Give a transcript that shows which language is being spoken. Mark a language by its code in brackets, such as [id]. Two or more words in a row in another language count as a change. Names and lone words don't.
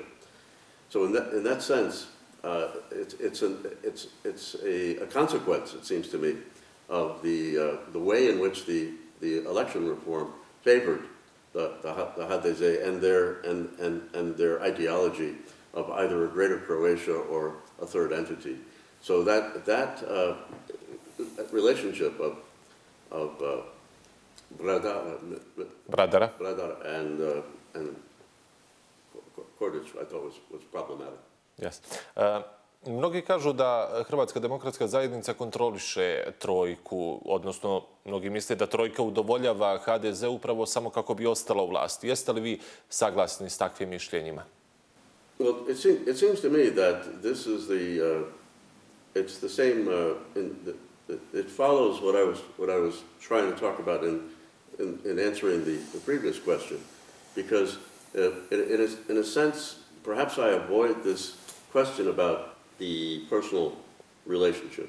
[en] So in that sense, it's a consequence, it seems to me, of the way in which the election reform favored the HDZ and their ideology of either a greater Croatia or a third entity. So that relationship of Bradara and Kordic, I thought was problematic. Yes. [bs] Mnogi kažu da Hrvatska demokratska zajednica kontroliše trojku, odnosno mnogi misle da trojka udovoljava HDZ upravo samo kako bi ostala u vlasti. Jeste li vi saglasni s takvim mišljenjima? [en] Well, it seems to me that this is it's the same. It follows what I was trying to talk about in answering the previous question, because in a sense, perhaps I avoid this question about the personal relationship.